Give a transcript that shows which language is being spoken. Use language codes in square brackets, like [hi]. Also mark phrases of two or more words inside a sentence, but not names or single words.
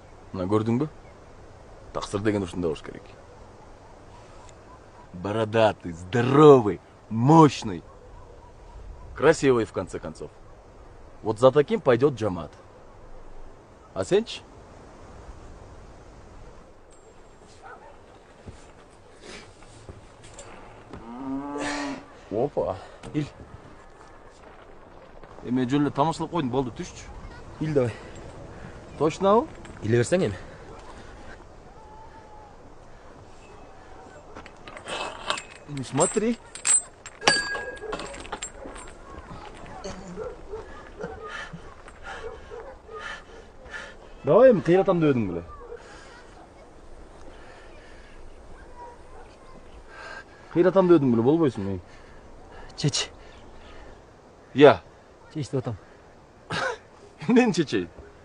[ky] Мына көрдүңбү? Таксыр деген ушундай болуш керек. [ru] Бородатый, здоровый, мощный. Красивый, в конце концов. Вот за таким пойдет Джамат. [ky] А сенчи? Опа. Ил. Эме жөн эле тамашалап койдум, болду, түшчү. Ил давай. [ru] Точно? [ky] Иле берсең эми. [ru] Ну смотри. [ky] Давай эми кыйратам деп эдиң беле. Кыйратам деп эдиң беле, болбойсуңбу? Чеч. Я. Чеч деп атам. Эмнени чечейин?